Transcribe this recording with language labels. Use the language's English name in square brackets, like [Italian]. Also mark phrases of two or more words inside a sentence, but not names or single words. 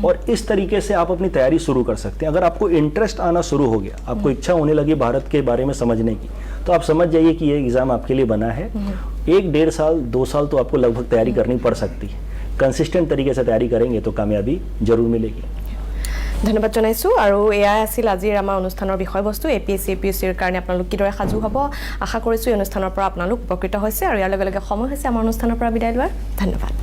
[Hindi] और इस तरीके से आप अपनी तैयारी शुरू कर सकते हैं। अगर आपको इंटरेस्ट आना शुरू हो गया, आपको इच्छा होने लगी भारत के बारे में समझने की, तो आप समझ जाइए कि ये एग्ज़ाम आपके लिए बना है। 1-1.5 साल 2 साल तो आपको लगभग तैयारी करनी पड़ सकती है। कंसिस्टेंट तरीके से तैयारी करेंगे तो कामयाबी जरूर मिलेगी। [Assamese] ধন্যবাদ জনাইছোঁ আৰু এয়াই আছিল আজিৰ আমাৰ অনুষ্ঠানৰ বিষয়বস্তু। APSC UPSCৰ কাৰণে আপোনালোক কিদৰে সাজু হ'ব, আশা কৰিছোঁ এই অনুষ্ঠানৰ পৰা আপোনালোক উপকৃত হৈছে। আৰু ইয়াৰ লগে লগে সময় হৈছে আমাৰ অনুষ্ঠানৰ পৰা বিদায় লোৱাৰ। ধন্যবাদ।